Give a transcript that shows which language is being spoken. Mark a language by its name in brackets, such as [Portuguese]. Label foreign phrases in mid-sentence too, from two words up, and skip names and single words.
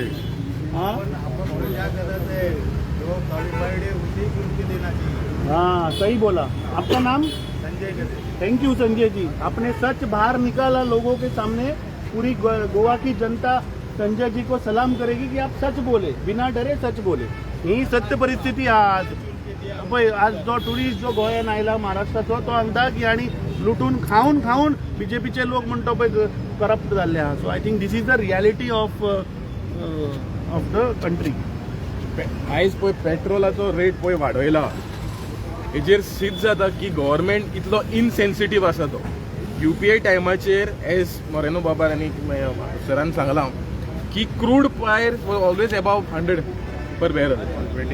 [Hindi] हाँ हाँ, सही बोला. आपका नाम? थैंक यू संजय जी. आपने सच बाहर निकाला लोगों के सामने. पूरी गोवा की जनता संजय जी को सलाम करेगी की आप सच बोले, बिना डरे सच बोले. [Konkani] ही सत्य परिस्थिती आज. पळय आज जो टुरिस्ट जो गोंयान आयला महाराष्ट्राचो तो सांगता की आणि लुटून खाऊन बीजेपीचे लोक म्हणतो पळय करप्ट जाल्ले आहा. [English] So I think this is the reality of the country. [Konkani] आयज पळय पेट्रोलाचो रेट पळय वाडयला, हेजेर सिद्ध जाता की गव्हर्मेंट कितलो इनसेन्सिटीव आसा तो. UPI टायमाचेर एज मोरेनो बाबार आनी सरान सांगलां की [English] crude price was always above 100 per barrel.